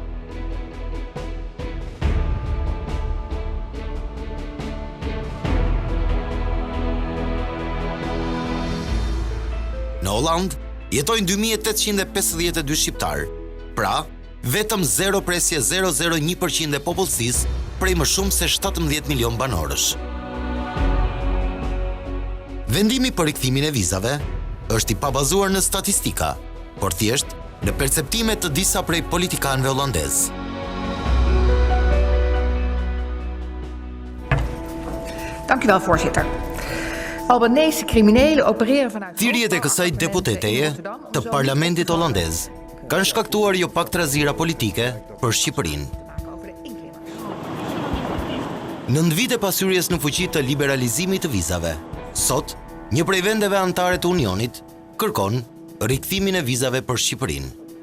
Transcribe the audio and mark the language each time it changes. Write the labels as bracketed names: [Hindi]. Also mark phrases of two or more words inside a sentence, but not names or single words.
[Albanian] Në Holland jetojnë 2852 shqiptar, pra vetëm 0,001% e popullsisë prej më shumë se 17 milion banorësh. Vendimi për rikthimin e vizave është i pabazuar në statistika, por thjesht në perceptime të disa prej politikanëve holandezë. [Dutch] Dank u wel, voorzitter. Albanese criminelen opereren vanuit... [Albanian] Thirrjet e kësaj deputeteje të parlamentit holandez kanë shkaktuar jo pak trazira politike për Shqipërinë. 9 vite pas hyrjes në fuqi të liberalizimit të vizave, sot një prej vendeve anëtare të Unionit kërkon rikthimin e vizave për Shqipërinë.